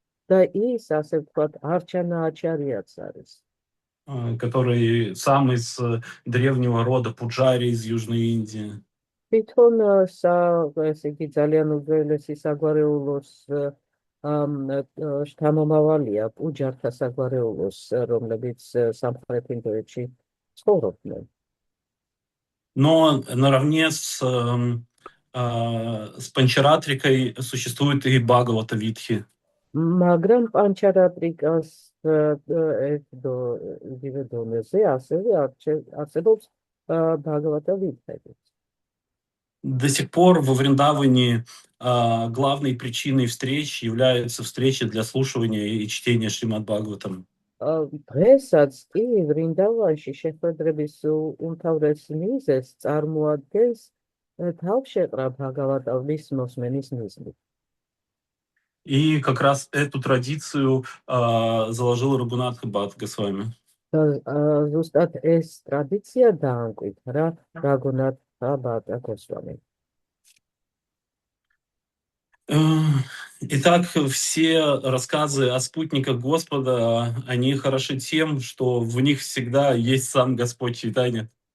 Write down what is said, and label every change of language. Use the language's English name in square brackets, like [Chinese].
[Georgian] და ის, ასე ვთქვათ, არჩანა აჩარიაც არის, [Russian] который сам из древнего рода Пуджари из Южной Индии. [Georgian] თვითონ ესე იგი ძალიან უძველესი საგვარეულოს შთამომავალია, პუჯართა საგვარეულოს, რომლებიც სამხრეთ ინდოეთში ცხოვრობდნენ. [Russian] Но наравне с Панчаратрикой существует и Бхагавата Витхи. [Georgian] მაგრამ პანჩარატრიკას იგივე დონეზე ასევე არსებობს ბჰაგავატა ვიტჰები. [Russian] До сих пор во Вриндаване главной причиной встреч являются встречи для слушания и чтения Шримад Бхагаватам. [Georgian] დღესაც კი ვრინდავანში შეხვედრების უმთავრეს მიზეზს წარმოადგენს თავშეყრა ბჰაგავატის მოსმენის მიზნით. [Russian] И как раз эту традицию заложил Рагунатха Батта Госвами. [Georgian] ზუსტად ეს ტრადიცია დაამკვიდრა რაგუნათჰა ბატა გოსვამი. [Russian] Итак, все рассказы о спутниках Господа, они хороши тем, что в них всегда есть сам Господь Чайтанья.